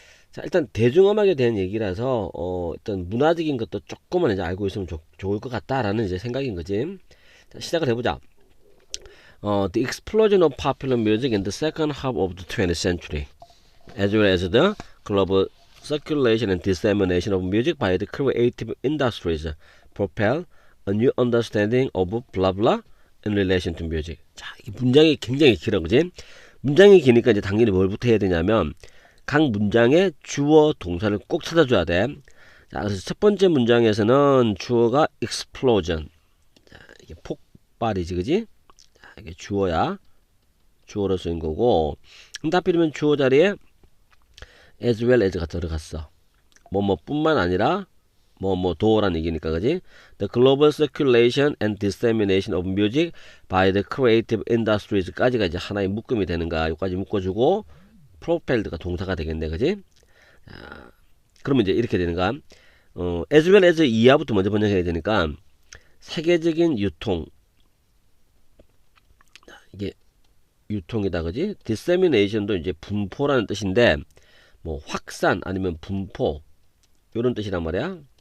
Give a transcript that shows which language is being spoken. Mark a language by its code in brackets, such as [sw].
[ko] 자, 일단 대중음악에 대한 얘기라서, 일단 문화적인 것도 조금은 이제 알고 있으면 좋을 것 같다라는 이제 생각인 거지. 자, 시작을 해보자. [en] The explosion of popular music in the second half of the 20th century, as well as the global circulation and dissemination of music by the creative industries, propel a new understanding of blah blah in relation to music. [ko] 자, 이 문장이 굉장히 길어, 그지? 문장이 기니까 이제 당연히 뭘부터 해야 되냐면 각 문장의 주어 동사를 꼭 찾아줘야 돼. 자, 그래서 첫 번째 문장에서는 주어가 explosion. 자, 이게 폭발이지, 그지? 자, 이게 주어야. 주어로 쓰인 거고. 근데 하필이면 주어 자리에 as well as가 들어갔어. 뭐뭐뿐만 아니라 도라는 얘기니까, 그지? [en] The global circulation and dissemination of music by the creative industries까지가 이제 하나의 묶음이 되는가? [ko] 여기까지 묶어주고 propelled가 동사가 되겠네, 그지? 자, 그러면 이제 이렇게 되는가? as well as 이하부터 먼저 번역해야 되니까 세계적인 유통, 이게 유통이다, 그지? dissemination도 이제 분포라는 뜻인데 뭐 확산 아니면 분포 요런 뜻이란 말이야.